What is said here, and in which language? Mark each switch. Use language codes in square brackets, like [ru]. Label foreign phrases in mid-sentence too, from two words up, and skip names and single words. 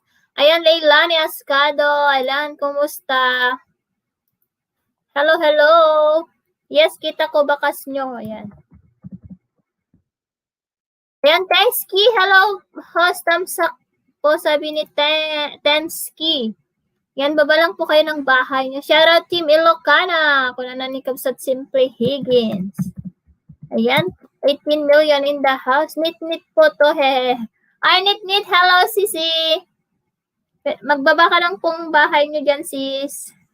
[tl] Ayan, Leilani Ascado. Ayan, kumusta? Hello. Yes, kita ko bakas nyo. Ayan. [en] Ayan, Tensky. Hello, host. [tl] Tamsak po, sabi ni Tensky. Yan, baba lang po kayo ng bahay niyo. [ilo] Shoutout Team Ilocana. Kuna na ni Kapsat Simply Higgins. [en] Ayan, 18 million in the house. Nit po to, he. [tl] Ay, Nit. Hello, Sisi. Magbaba ka lang pong bahay niyo dyan, sis.